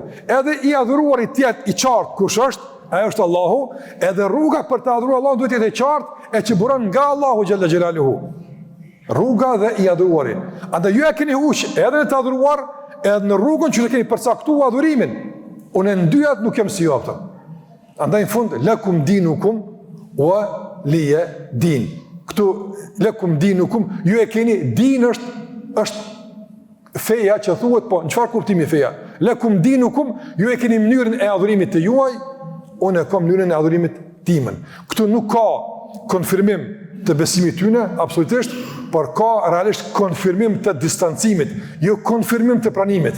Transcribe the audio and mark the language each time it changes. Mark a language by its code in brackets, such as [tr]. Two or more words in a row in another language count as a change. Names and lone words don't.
[sq] Edhe i adhuruari tjetë i qartë kush është, ajo është Allahu, edhe rruga për të adhuruar Allahun duhet jetë e qartë e që buron nga Allahu [ar] جل جلاله. [sq] Rruga dhe i adhuruari. Andaj ju e keni huq edhe në të adhuruar, edhe në rrugën që të keni përcaktuar adhurimin. Unë në dyat nuk jam si ju ata. Andaj në fund [ar] لكم دينكم ولي دين. [sq] Këtu [ar] لكم دينكم, [sq] ju e keni din është feja që thuhet, po në çfarë kuptimi feja? [ar] لكم دينكم, [sq] ju e keni mënyrën e adhurimit të juaj, unë e kam mënyrën e adhurimit timën. Këtu nuk ka konfirmim të besimit tyne, absolutisht, por ka realisht konfirmim të distancimit, jo konfirmim të pranimit.